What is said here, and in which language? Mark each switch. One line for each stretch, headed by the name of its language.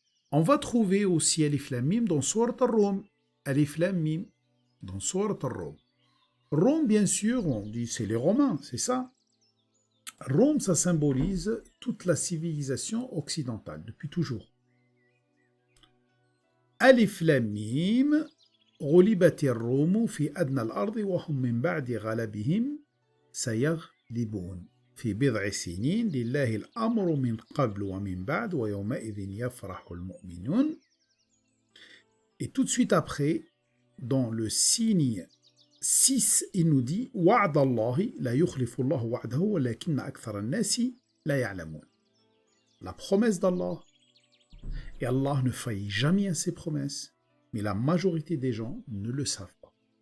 French: On va trouver aussi Alif Lam Mim dans Sourate Ar-Rum. Alif Lam Mim dans Sourate Ar-Rum. Rome, bien sûr, on dit c'est les Romains, c'est ça. Rome, ça symbolise toute la civilisation occidentale, depuis toujours.
Arabic: Alif Lam Mim, غُلِبَتِ الرُّومُ فِي أَدْنَى الْأَرْضِ وَهُمْ مِنْ بَعْدِ غَلَبِهِمْ سَيَغْلِبُونَ في بضع سنين لله الأمر من قبل ومن بعد ويومئذ يفرح المؤمنون.
French: Et tout de suite après, dans le signe 6, il nous dit
Arabic: وعد الله لا يخلف الله وعده ولكن أكثر الناس لا يعلمون.
French: La promesse d'Allah, et Allah ne faillit jamais à ses promesses, mais la majorité des gens ne le savent pas.